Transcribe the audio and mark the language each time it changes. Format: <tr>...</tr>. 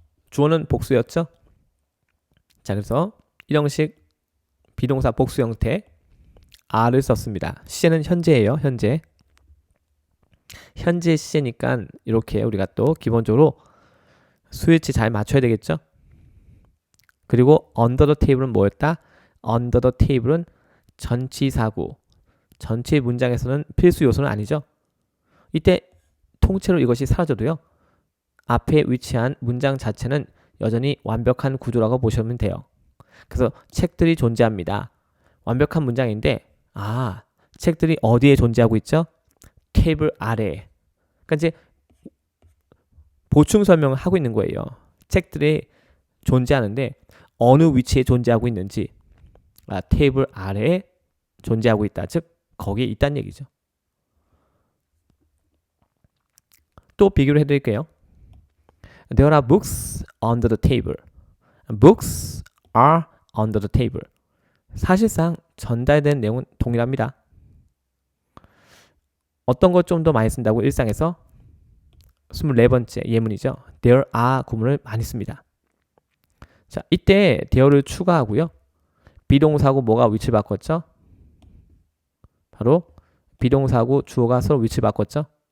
<ko>주어는 복수였죠? 자, 그래서 일형식 비동사 복수 형태 are를 썼습니다. 시제는 현재예요. 현재. 현재 시제니까 이렇게 우리가 또 기본적으로 수일치 잘 맞춰야 되겠죠? 그리고 under the table은 뭐였다? under the table은 전치사구. 전체 문장에서는 필수 요소는 아니죠. 이때 통째로 이것이 사라져도요. 앞에 위치한 문장 자체는 여전히 완벽한 구조라고 보시면 돼요. 그래서 책들이 존재합니다. 완벽한 문장인데 책들이 어디에 존재하고 있죠? 테이블 아래에. 그러니까 이제 보충 설명을 하고 있는 거예요. 책들이 존재하는데 어느 위치에 존재하고 있는지 테이블 아래에 존재하고 있다. 즉 거기에 있다는 얘기죠. 또 비교를 해드릴게요.</ko> <en>There are books under the table. Books are under the table.</en> <ko>사실상 전달된 내용은 동일합니다. 어떤 것 좀 더 많이 쓴다고 일상에서 24번째 예문이죠. There are 구문을 많이 씁니다. 자, 이때 there를 추가하고요. 비동사하고 뭐가 위치를 바꿨죠? 바로 비동사하고 주어가 서로 위치를 바꿨죠.</ko>